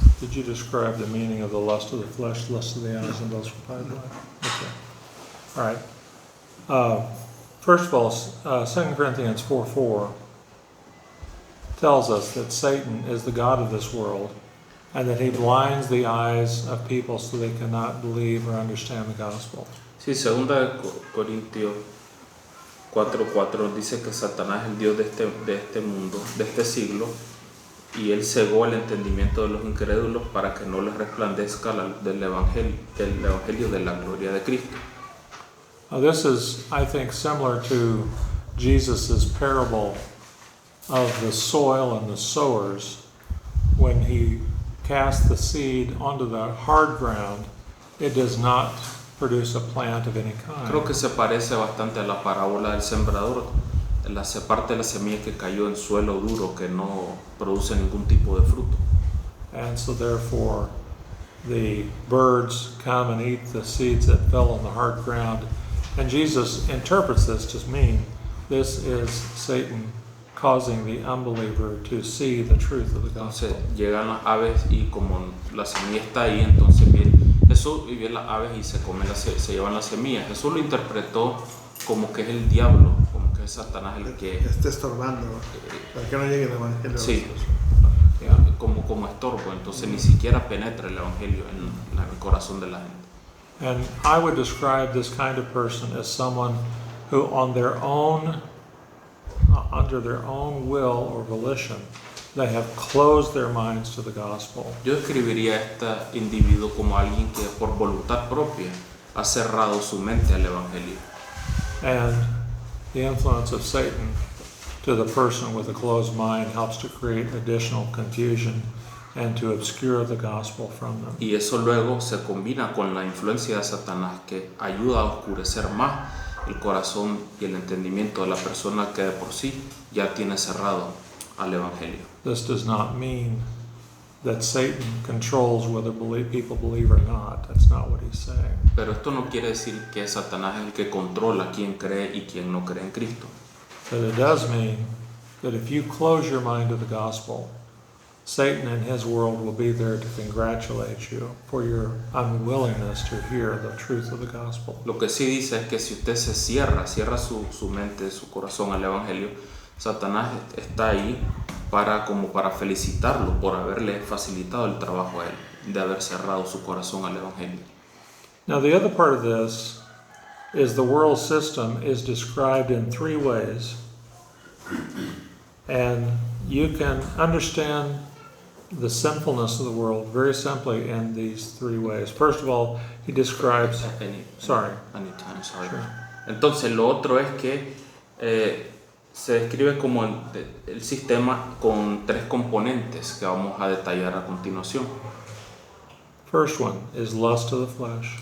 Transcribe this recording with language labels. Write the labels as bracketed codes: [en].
[en] Did you describe the meaning of the lust of the flesh, lust of the eyes, and lust of the eye? Okay. All right. First of all, 2 Corinthians 4:4 tells us that Satan is the god of this world and that he blinds the eyes of people so they cannot believe or understand the gospel. [es] Sí, 2 Corintios 4:4 dice que Satanás es el Dios de este mundo, de este siglo, y él cegó el entendimiento de los incrédulos para que no les resplandezca del evangelio de la gloria de Cristo. [en] This is, I think, similar to Jesus' parable of the soil and the sowers. When he casts the seed onto the hard ground, it does not produce a plant of any kind. [es] Creo que se parece bastante a la parábola del sembrador. Se parte de la semilla que cayó en suelo duro que no produce ningún tipo de fruto. [en] And so therefore the birds come and eat the seeds that fell on the hard ground. And Jesus interprets this to mean this is Satan causing the unbeliever to see the truth of the gospel. [es] Entonces llegan las aves y como la semilla está ahí, entonces viene Jesús y viene las aves y se llevan las semillas. Jesús lo interpretó como que es el diablo, como que es Satanás el que está estorbando para que no llegue el evangelio. Sí, como estorbo, entonces ni siquiera penetra el evangelio en el corazón de la gente. [en] And I would describe this kind of person as someone who on their own under their own will or volition they have closed their minds to the gospel. [es] Yo describiría a este individuo como alguien que por voluntad propia ha cerrado su mente al evangelio. [en] And the influence of Satan to the person with a closed mind helps to create additional confusion and to obscure the gospel from them. [es] Y eso luego se combina con la influencia de Satanás que ayuda a oscurecer más el corazón y el entendimiento de la persona que de por sí ya tiene cerrado al evangelio. [en] This does not mean that Satan controls whether people believe or not. That's not what he's saying. [es] Pero esto no quiere decir que Satanás es el que controla quién cree y quién no cree en Cristo. [en] But it does mean that if you close your mind to the gospel, Satan and his world will be there to congratulate you for your unwillingness to hear the truth of the gospel. [es] Lo que sí dice es que si usted se cierra su mente, su corazón al evangelio, Satanás está ahí como para felicitarlo por haberle facilitado el trabajo a él, de haber cerrado su corazón al evangelio. [en] Now the other part of this is the world system is described in three ways. And you can understand the sinfulness of the world very simply in these three ways. First of all, he describes... Sorry. Anytime, sorry. Sure. [es] Entonces, lo otro es que se describe como el sistema con tres componentes que vamos a detallar a continuación. [en] First one is lust of the flesh.